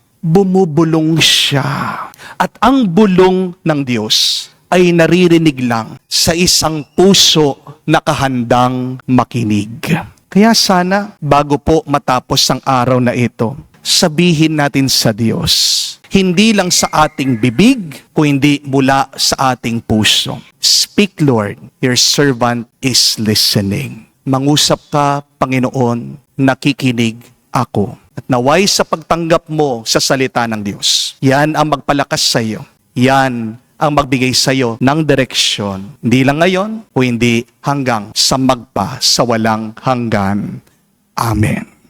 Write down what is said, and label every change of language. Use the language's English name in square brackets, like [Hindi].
[Filipino] Bumubulong siya. At ang bulong ng Diyos ay naririnig lang sa isang puso na kahandang makinig. Kaya sana, bago po matapos ang araw na ito, sabihin natin sa Diyos, hindi lang sa ating bibig, kundi mula sa ating puso. [English] Speak, Lord, your servant is listening. [Filipino] Mangusap ka, Panginoon, nakikinig ako. At naway sa pagtanggap mo sa salita ng Diyos, yan ang magpalakas sa iyo. Yan ang magbigay sa iyo ng direksyon. Hindi lang ngayon, o hindi hanggang sa magpa sa walang hanggan. Amen.